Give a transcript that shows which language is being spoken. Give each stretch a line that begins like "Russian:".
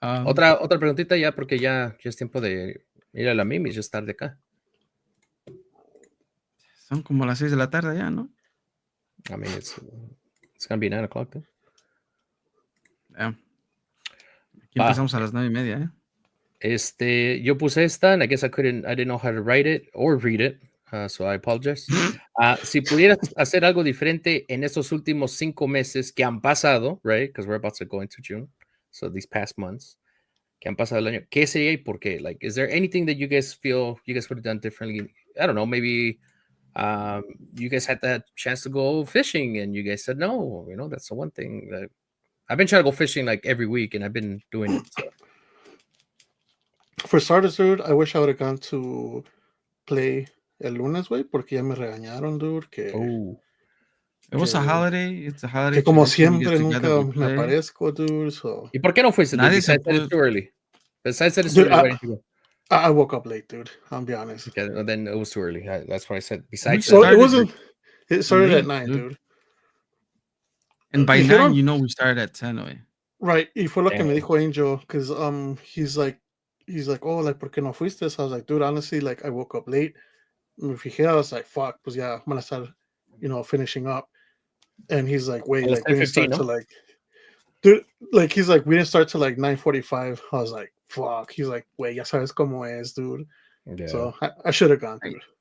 Spanish: Otra preguntita ya, porque ya es tiempo de ir a la Mimis, ya es tarde acá. Son como las 6 de la tarde ya, ¿no?
English: I mean, it's gonna be 9 o'clock, though. Yeah.
Spanish: Aquí empezamos a las 9:30, yo puse esta,
English: and I guess I didn't know how to write it or read it, so I apologize.
Spanish: Si pudieras hacer algo diferente en estos últimos 5 meses que han pasado,
English: right? Because we're about to go into June, so these past months,
Spanish: que han pasado el año, ¿qué sería y por qué?
English: Like, is there anything that you guys feel you guys would have done differently? I don't know, maybe you guys had that chance to go fishing and you guys said no. You know, that's the one thing that I've been trying to go fishing like every week, and I've been doing it. So. For starters, dude, I wish I would have gone to play el lunes, güey,
Spanish: porque ya me regañaron,
English: dude, que... It was a holiday. It's a holiday.
Spanish: Que como siempre nunca me aparezco,
English: dude, so...
Spanish: ¿Y por qué no fuiste?
English: Besides that it's too early. Besides that it's too early, why didn't you go? I woke up late, dude. I'll be honest. Okay, well, then it was too early. That's what I said. Besides so it wasn't... It started at 9, dude. And by 9, you know we started at 10, güey. Right.
Spanish: Y fue lo que me dijo Angel,
English: because he's like, oh, like,
Spanish: ¿por qué no fuiste?
English: So I was like, dude, honestly, like, I woke up late.
Spanish: Me fijé,
English: I was like, fuck,
Spanish: pues ya,
English: I'm gonna start, you know, finishing up. And he's like, wait, like, we didn't start to like, dude, like, he's like, we didn't start to like 9:45. I was like, fuck. He's like, wait,
Spanish: ya sabes cómo es,
English: dude. Yeah. So I should have gone, dude.